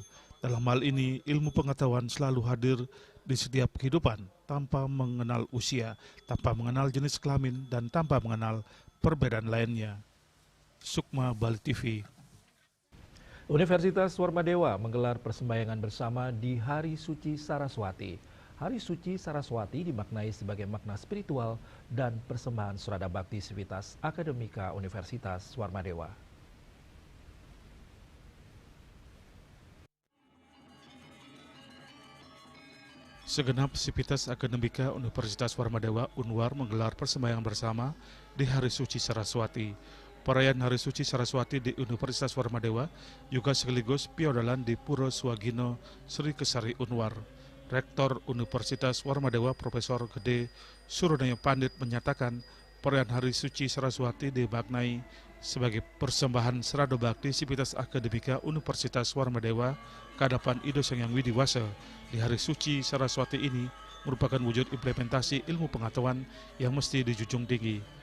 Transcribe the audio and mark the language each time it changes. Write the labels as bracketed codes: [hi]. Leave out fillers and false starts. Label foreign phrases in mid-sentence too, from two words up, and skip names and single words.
[id] Dalam hal ini, ilmu pengetahuan selalu hadir di setiap kehidupan tanpa mengenal usia, tanpa mengenal jenis kelamin, dan tanpa mengenal perbedaan lainnya. Sukma, Bali TV. Universitas Warmadewa menggelar persembayangan bersama di Hari Suci Saraswati. Hari Suci Saraswati dimaknai sebagai makna spiritual dan persembahan surada bakti Sivitas Akademika Universitas Warmadewa. Segenap Sivitas Akademika Universitas Warmadewa Unwar menggelar persembayangan bersama di Hari Suci Saraswati. Perayaan Hari Suci Saraswati di Universitas Warmadewa juga sekaligus piodalan di Pura Swagino Sri Kesari Unwar. Rektor Universitas Warmadewa Profesor Gede Suronayo Pandit menyatakan perayaan Hari Suci Saraswati dimaknai sebagai persembahan serado bakti Sivitas Akademika Universitas Warmadewa ke hadapan Ido Sang Hyang Widiwasa. Di Hari Suci Saraswati ini merupakan wujud implementasi ilmu pengetahuan yang mesti dijunjung tinggi.